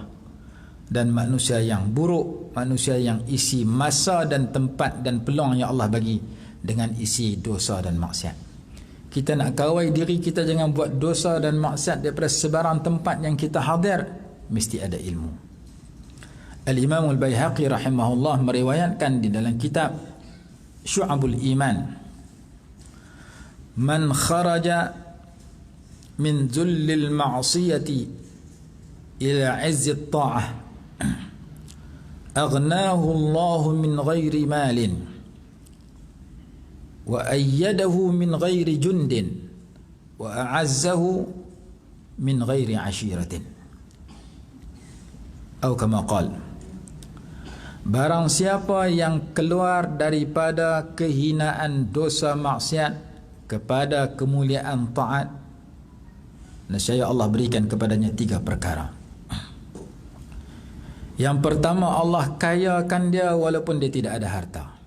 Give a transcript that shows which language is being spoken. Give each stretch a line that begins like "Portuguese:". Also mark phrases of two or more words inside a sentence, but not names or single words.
Malay: Dan manusia yang buruk, manusia yang isi masa dan tempat dan peluang yang Allah bagi dengan isi dosa dan maksiat. Kita nak kawal diri kita jangan buat dosa dan maksiat daripada sebarang tempat yang kita hadir, mesti ada ilmu. Al-Imam Al-Baihaqi rahimahullah meriwayatkan di dalam kitab Syu'abul Iman,
Arabic: من خرج من ذل المعصية إلى عز الطاعة أغناه الله من غير مال وأيده من غير جند وأعزه من غير عشيرة أو كما قال.
Malay: Barang siapa yang keluar daripada kehinaan dosa maksiat kepada kemuliaan taat, nescaya Allah berikan kepadanya 3 perkara. Yang pertama, Allah kayakan dia walaupun dia tidak ada harta.